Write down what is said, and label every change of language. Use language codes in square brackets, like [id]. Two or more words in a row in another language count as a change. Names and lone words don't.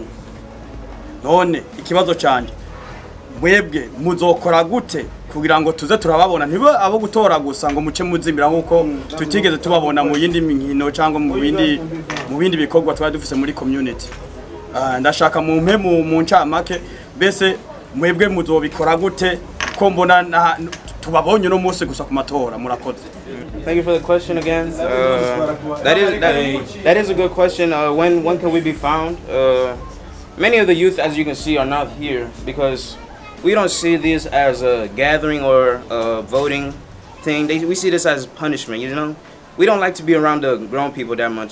[rn] None ikibazo cyane mwebwe muzokora gute kugira ngo tuze turababona ntibo abo gutora gusa ngo muce muzimira nkuko tutigeze tubabona mu yindi minkino cyangwa mu bindi bikorwa twari dufise muri community. Ndashaka mumpe mu ncamake bese mwebwe muzobikora gute ko mbona tubabonye no munsi gusa ku matora. Murakoze. [en] Thank you for the question again. That is a good question. When can we be found? Many of the youth, as you can see, are not here because we don't see this as a gathering or a voting thing. We see this as punishment, We don't like to be around the grown people that much.